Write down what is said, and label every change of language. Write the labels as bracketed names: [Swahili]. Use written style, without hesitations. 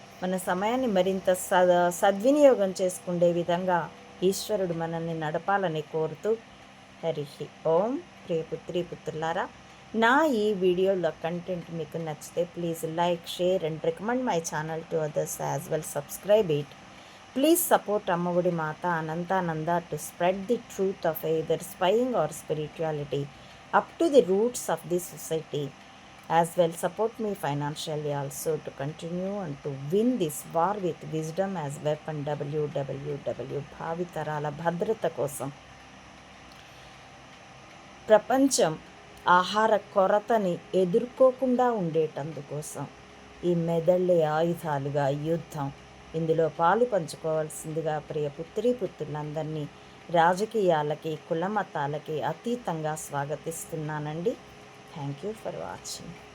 [Telugu] మన సమయాన్ని మరింత సద్వినియోగం చేసుకునే విధంగా ఈశ్వరుడు మనల్ని నడపాలని కోరుతూ హరి ఓం. ప్రియపుత్రి పుత్రులారా, నా ఈ వీడియోలో కంటెంట్ మీకు నచ్చితే [English] Please like, share and recommend my channel to others as well. Subscribe it. Please support Ammavudi Mata Anantananda to spread the truth of either spying or spirituality up to the roots of this society. As well, support me financially also to continue and to win this war with wisdom as weapon. www. [Telugu] భావితరాల భద్రత కోసం, ప్రపంచం ఆహార కొరతని ఎదుర్కోకుండా ఉండేటందుకోసం ఈ మెదళ్ళే ఆయుధాలుగా యుద్ధం. ఇందులో పాలు పంచుకోవాల్సిందిగా ప్రియ పుత్రీ పుత్రులందరినీ రాజకీయాలకి, కులమతాలకి అతీతంగా స్వాగతిస్తున్నానండి. [English] Thank you for watching.